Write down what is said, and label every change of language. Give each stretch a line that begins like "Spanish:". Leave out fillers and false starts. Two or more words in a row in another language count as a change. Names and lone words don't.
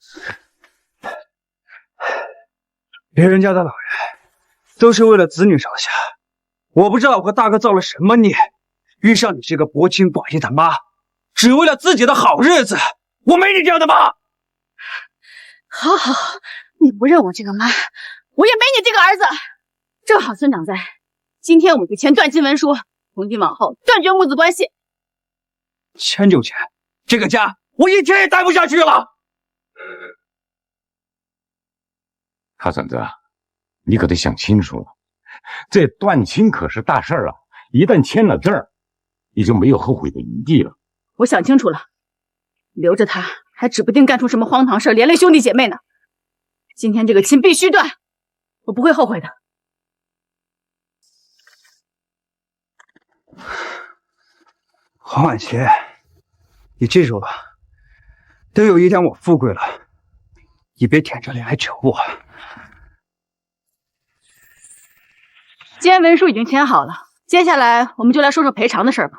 Chinese: 別人家的老人都是為了子女着想，我不知道我和大哥造了什麼孽，遇上你這個薄情寡義的媽，只為了自己的好日子。我沒你這樣的媽。好，你不認我這個媽，我也沒你這個兒子。正好村長在，今天我們就簽斷親文書，從今往後斷絕母子關係。簽就簽，這個家我一天也待不下去了。他嬸子， 你可得想清楚了，这断亲可是大事啊！一旦签了字儿，你就没有后悔的余地了。我想清楚了，留着他，还指不定干出什么荒唐事，连累兄弟姐妹呢。今天这个亲必須斷，我不會後悔的。黄婉琪，你記住了，等有一天我富貴了，你別舔着臉來求我。既然文書已經簽好了，接下來我們就來說說賠償的事吧。